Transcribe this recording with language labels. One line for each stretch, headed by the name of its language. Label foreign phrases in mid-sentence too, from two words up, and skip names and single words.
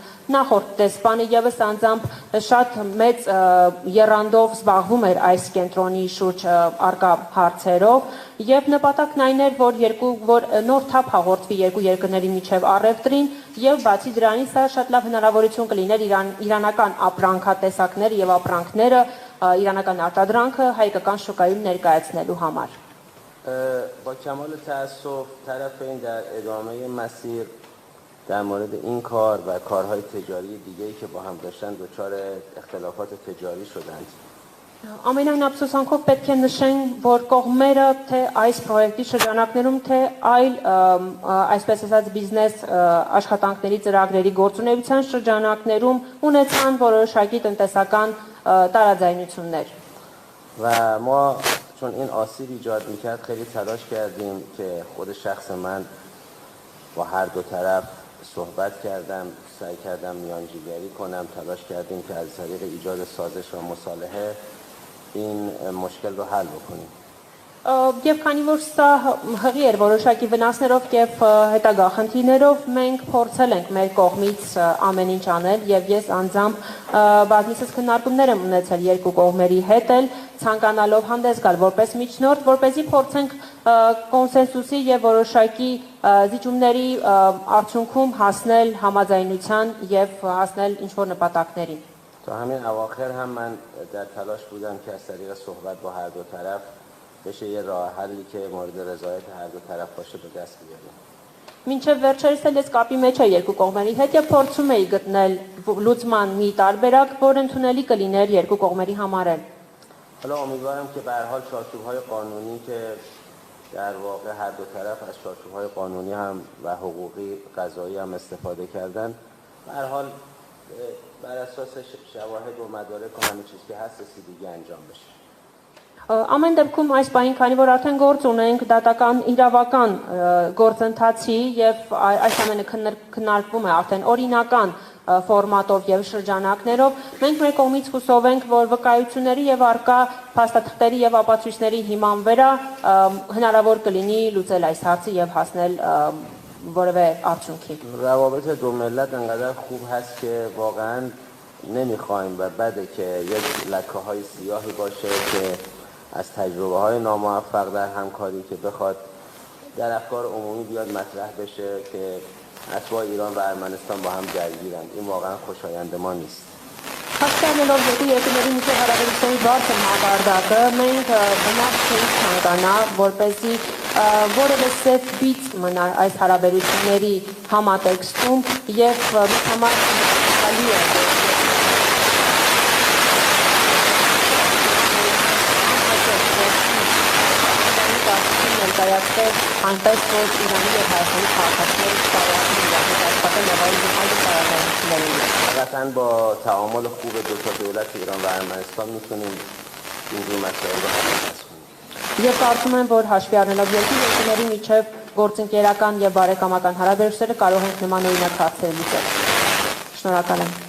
Armenian: նախորդ դեսպանը եւս անձամբ շատ մեծ եռանդով զբաղվում էր այս կենտրոնի շուրջ արկա հարցերով եւ նպատակն այն էր որ նոր թափ հաղորդվի երկու երկրների միջև առևտրին եւ բացի դրանից սա շատ լավ հնարավորություն կլիներ իրանական ապրանքատեսակները եւ ապրանքները իրանական արտադրանքը հայկական շուկայում ներկայացնելու համար
Persian: با کمال تأسف طرفین در ادامه مسیر در مورد این کار و کارهای تجاری دیگه‌ای که با هم داشتن دچار اختلافات تجاری شدند.
Armenian: Ամենայն ափսոսանքով պետք է նշենք, որ կողմերը թե այս պրոյեկտի շրջանակներում, թե այլ այսպես ասած բիզնես աշխատանքների ծրագրերի գործունեության շրջանակներում ունեցան որոշակի տնտեսական տարաձայնություններ.
Persian: و ما چون این آسیب ایجاد میکرد خیلی تلاش کردیم که خود شخص من با هر دو طرف صحبت کردم، سعی کردم میانجیگری کنم، تلاش کردیم که از طریق ایجاد سازش و مصالحه این مشکل رو حل بکنیم.
Armenian: Եվ քանի որ սա հղի էր որոշակի վնասներով եւ հետագա խնդիրներով մենք փորձել ենք մեր կողմից ամեն ինչ անել եւ ես անձամբ բազմիցս քննարկումներ եմ ունեցել երկու կողմերի հետ էլ ցանկանալով հանդես գալ որպես միջնորդ, որպեսզի փորձենք կոնսենսուսի եւ որոշակի զիջումների արդյունքում հասնել համաձայնության եւ հասնել ինչ որ նպատակների.
Persian: تا همین اواخر هم من در تلاش بودم که از طریق صحبت با هر دو طرف بشه یه راه حلی که مورد رضایت هر دو طرف باشه به دست بیاریم.
Armenian: Մինչև վերջերս էլ ես կապի մեջ եմ երկու կողմերի հետ եւ փորձում էի գտնել լուծման մի տարբերակ, որ ընդունելի կլիներ երկու կողմերի համար էլ.
Persian: حالا امیدوارم که به هر حال چارچوب‌های قانونی که در واقع هر دو طرف از چارچوب‌های قانونی هم و حقوقی قضایی هم استفاده کردن به هر حال بر اساس شواهد و مدارک و همه چیز که هست رسیدگی انجام بشه.
Armenian: Ամեն դեպքում այս պահին, քանի որ արդեն գործ ունենք դատական իրավական գործընթացի եւ այս ամենը քննարկվում է արդեն օրինական ֆորմատով եւ շրջանակներով, մենք մեր կողմից հուսով ենք, որ վկայությունների եւ արկա փաստաթղթերի եւ ապացույցների հիման վրա հնարավոր կլինի լուծել այս հարցը եւ հասնել որևէ արդյունքի.
Persian: روابط دو ملت انقدر خوب هست که واقعا نمیخوایم و بده که یک لکه های سیاهی باشه که از تجربه های ناموفق در همکاری که بخواد در افکار عمومی بیاد مطرح بشه که اتباع ایران و ارمنستان با هم درگیرن. این واقعا خوشایند ما نیست.
Armenian: Հասկանալով երկու երկրների միջև հարաբերությունների բարձր մակարդակը մենք բնավ չենք ցանկանա, որպեսզի որևէ սև բիծ մնա այս հարաբերությունների համատեքստում եւ համար հնարելի է ներկայացնել այնպես, որ Իրանի եւ Հայաստանի քաղաքացիները կարողանան իրար աշխատել եւ այլ տարածություններ.
Persian: قطعا با تعامل خوب دو تا دولت ایران و ارمنستان میتونیم این مسائل رو حل کنیم.
Armenian: Եվ կարծում եմ, որ հաշվի առնելով երկու երկրների միջև գործընկերական եւ բարեկամական հարաբերությունները կարող ենք նման օրինակ հարցեր լուծել. Շնորհակալ եմ.